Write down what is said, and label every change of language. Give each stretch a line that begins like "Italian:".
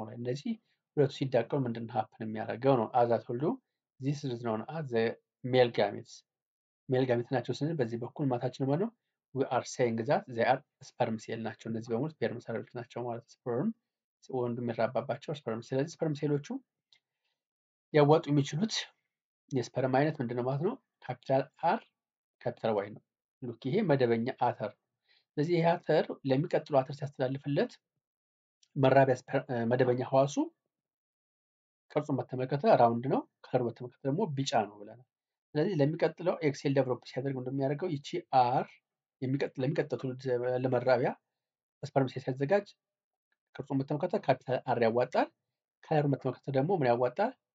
Amharic: እነዚህ ሁለቱ ሲዳቀሉ ምንድን ሀፕን የሚያደርገው ነው?
English: as I told you, this is known as the male gametes.
Amharic: male gametes ናቸው ስንል በዚህ በኩል ማታችን ማለት ነው
English: we are saying that they are sperm cell
Amharic: ናቸው። እነዚህ በሙሉ ስፐርም ሴሎች ናቸው ማለት ስፐርም ወንዱ የሚራባባቸው ስፐርም። ስለዚህ ስፐርም ሴሎቹ ሊያዋጡ የሚችሉት የስፐርም አይነት ምንድነው ማለት ነው? ካፒታል አር ካፒታል ዋይ ነው። ሉክ ይሄ መደበኛ አተር። ስለዚህ ይሄ አተር ለሚቀጥለው አተር ሲያስተላልፍለት መራቢያ መደበኛ ህዋሱ ቅርጹን በተመለከተ ራውንድ ነው፣ ከለሩ በተመለከተ ደግሞ ቢጫ ነው ብለናል። ስለዚህ ለሚቀጥለው ኤክሴል ዴቨሎፕ ሲያደርግ እንደሚያደርገው ይቺ አር ለሚቀጥለው ለመራቢያ ስፐርም ሴል ሲያዘጋጅ ቅርጹን በተመለከተ ካፒታል አር ያዋጣል። ከለሩን በተመለከተ ደግሞ ምን ያዋጣል?